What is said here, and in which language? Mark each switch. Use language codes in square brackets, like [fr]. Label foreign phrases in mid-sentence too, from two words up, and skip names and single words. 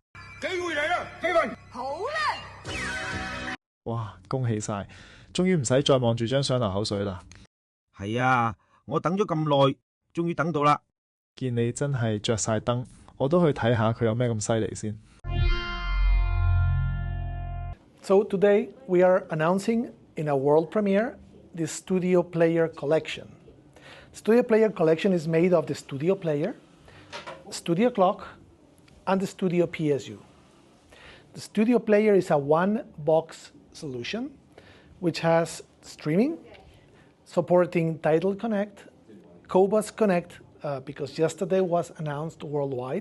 [yue] 機會嚟啦，飛雲！好啦！哇，恭喜晒，終於唔使再望住張相流口水啦。係啊，我等咗咁耐，終於等到啦。見你真係着晒燈，我都去睇下佢有咩咁犀利先。 [en] So today we are announcing in a world premiere the Studio Player Collection. Studio Player Collection is made of the Studio Player, Studio Clock, and the Studio PSU. The Studio Player is a one-box solution which has streaming, supporting Tidal Connect, Cobus Connect, because yesterday was announced worldwide.